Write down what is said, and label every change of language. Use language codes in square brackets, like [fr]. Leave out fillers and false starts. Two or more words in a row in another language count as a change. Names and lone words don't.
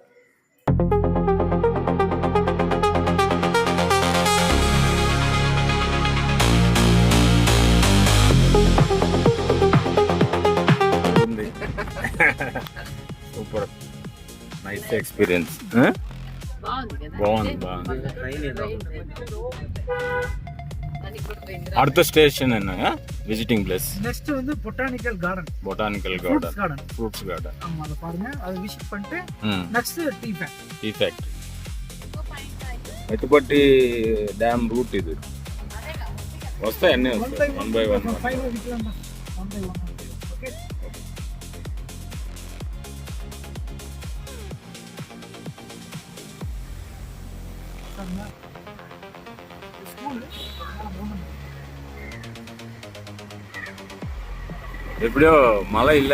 [en] Super, nice experience. [te] బాగుంది. [ta] அடுத்த ஸ்டேஷன் என்ன [en] visiting place? நெக்ஸ்ட் வந்து botanical garden. Fruits garden. [ta] ஆமா, அத பாருங்க, அது விசிட் பண்ணிட்டு [en] next tea factory. [te] మెట్టుపట్టి [en] dam route [te] ఇది. వస్తాయి అన్నీ వస్తాయి, 1 by 1. ఓకే. [ta] எப்படியோ மழை இல்லை.